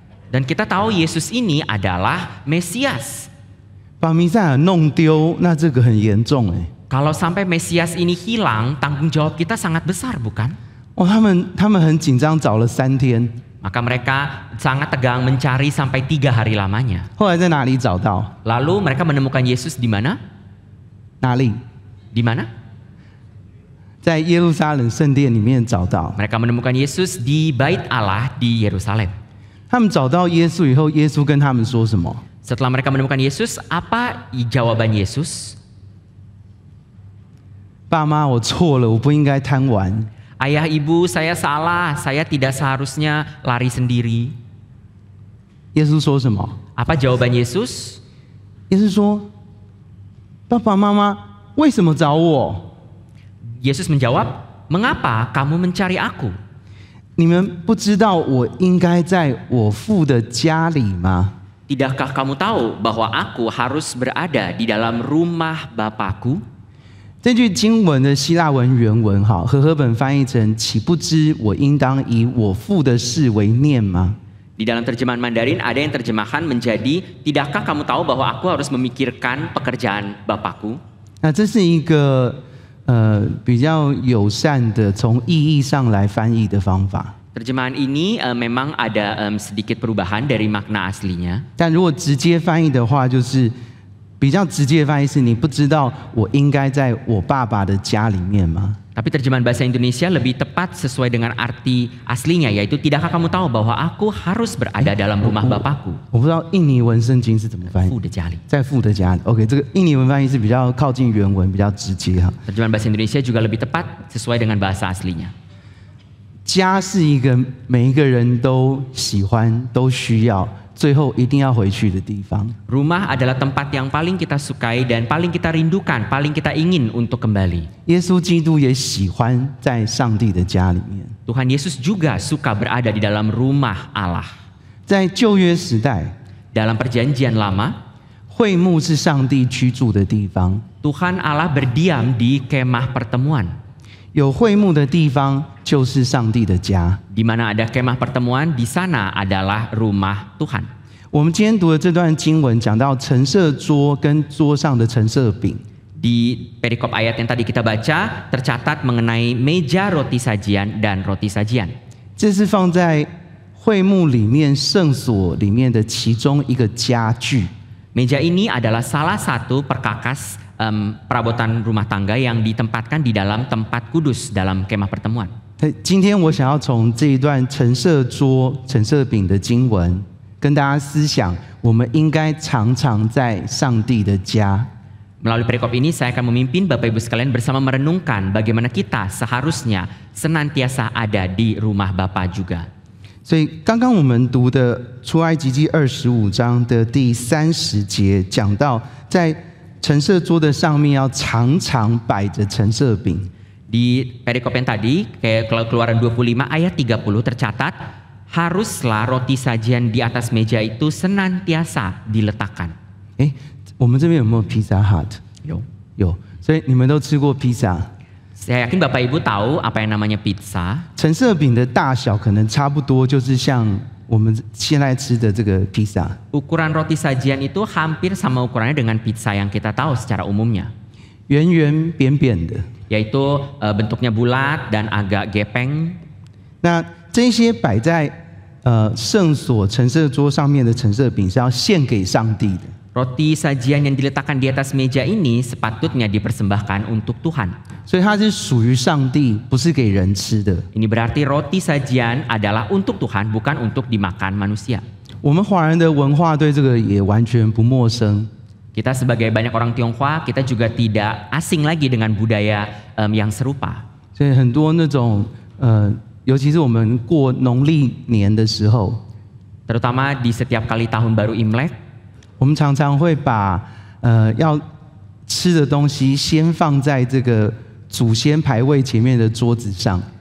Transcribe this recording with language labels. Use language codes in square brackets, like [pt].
[id] Dan kita tahu Yesus ini adalah Mesias. [zh] 把弥赛亚弄丢，那这个很严重。 [id] Kalau sampai Mesias ini hilang, tanggung jawab kita sangat besar, bukan? [zh] 他们很紧张，找了3天。 [id] Maka mereka sangat tegang mencari sampai 3 hari lamanya. [zh] 后来在哪里找到？ [id] Lalu mereka menemukan Yesus di mana? [zh] 哪里？ [id] Di mana? [zh] 在耶路撒冷圣殿里面找到。 [id] Mereka menemukan Yesus di Bait Allah di Yerusalem. [zh] 他们找到耶稣以后，耶稣跟他们说什么？ [id] Setelah mereka menemukan Yesus, apa jawaban Yesus? [zh] 爸妈，我错了，我不应该贪玩。 [id] Ayah ibu, saya salah, saya tidak seharusnya lari sendiri. [zh] 耶稣说什么？ [id] Apa jawaban Yesus? [zh] 耶稣说：“爸爸妈妈为什么找我？ [id] Yesus menjawab, mengapa kamu mencari aku? [zh] 你们不知道我应该在我父的家里吗？ [id] Tidakkah kamu tahu bahwa aku harus berada di dalam rumah Bapakku? [zh] 这句经文的希腊文原文，和合本翻译成“岂不知我应当以我父的事为念吗？” [id] Di dalam terjemahan Mandarin ada yang terjemahkan menjadi, tidakkah kamu tahu bahwa aku harus memikirkan pekerjaan Bapakku? [zh] 那这是一个比较友善的从意义上来翻译的方法。 [id] Terjemahan ini memang ada sedikit perubahan dari makna aslinya. [zh] 但如果直接翻译的话，就是比较直接的翻译是：你不知道我应该在我爸爸的家里面吗？ [id] Tapi terjemahan bahasa Indonesia lebih tepat sesuai dengan arti aslinya, yaitu tidakkah kamu tahu bahwa aku harus berada dalam rumah Bapakku? [zh] 我不知道印尼文圣经是怎么翻译。父的家里。在父的家里。 OK， 这个印尼文翻译是比较靠近原文，比较直接哈。 [id] Terjemahan bahasa Indonesia juga lebih tepat sesuai dengan bahasa aslinya. [zh] 家是一个每一个人都喜欢、都需要，最后一定要回去的地方。 [id] Rumah adalah tempat yang paling kita sukai dan paling kita rindukan, paling kita ingin untuk kembali. [zh] 耶稣基督也喜欢在上帝的家里面。 [id] Tuhan Yesus juga suka berada di dalam rumah Allah. [zh] 在旧约时代， [id] Dalam perjanjian lama, [zh] 会幕是上帝居住的地方。 [id] Tuhan Allah berdiam di kemah pertemuan. [zh] 有会幕的地方就是上帝的家。 [id] Di mana ada kemah pertemuan, di sana adalah rumah Tuhan. [zh] 我们今天读的这段经文讲到陈设桌跟桌上的陈设饼。 [id] Di perikop ayat yang tadi kita baca, tercatat mengenai meja roti sajian dan roti sajian. [zh] 这是放在会幕里面圣所里面的其中一个家具。 [id] Meja ini adalah salah satu perkakas perabotan rumah tangga yang ditempatkan di dalam tempat kudus dalam kemah pertemuan. [zh] 今天我想要从这一段陈设桌、陈设饼的经文，跟大家思想，我们应该常常在上帝的家。 [id] Melalui perikop ini saya akan memimpin Bapak Ibu sekalian bersama merenungkan bagaimana kita seharusnya senantiasa ada di rumah Bapa juga. [zh] 所以刚刚我们读的出埃及记25章的第30节讲到，在陈设桌的上面要常常摆着陈设饼。 [id] Di perikop yang tadi, Keluaran 25 ayat 30 tercatat, haruslah roti sajian di atas meja itu senantiasa diletakkan. [zh] 我们这边有没有披萨 hut？ 有，所以你们都吃过披萨。 [id] Saya yakin Bapak Ibu tahu apa yang namanya pizza. [zh] 陈设饼的大小可能差不多，就是像我们现在吃的这个披萨。 [id] Ukuran roti sajian itu hampir sama ukurannya dengan pizza yang kita tahu secara umumnya. [zh] 圆圆扁扁的。 [id] Yaitu bentuknya bulat dan agak gepeng. [zh] 那这些摆在圣所陈设桌上面的陈设饼是要献给上帝的。 [id] Roti sajian yang diletakkan di atas meja ini sepatutnya dipersembahkan untuk Tuhan. [zh] 所以它是属于上帝，不是给人吃的。 [id] Ini berarti roti sajian adalah untuk Tuhan, bukan untuk dimakan manusia. [zh] 我们华人的文化对这个也完全不陌生。 [id] Kita sebagai banyak orang Tionghoa, kita juga tidak asing lagi dengan budaya yang serupa. [zh] 所以很多那种尤其是我们过农历年的时候， [id] Terutama di setiap kali tahun baru Imlek, [zh] 我们常常会把要吃的东西先放在这个祖先牌位前面的桌子上。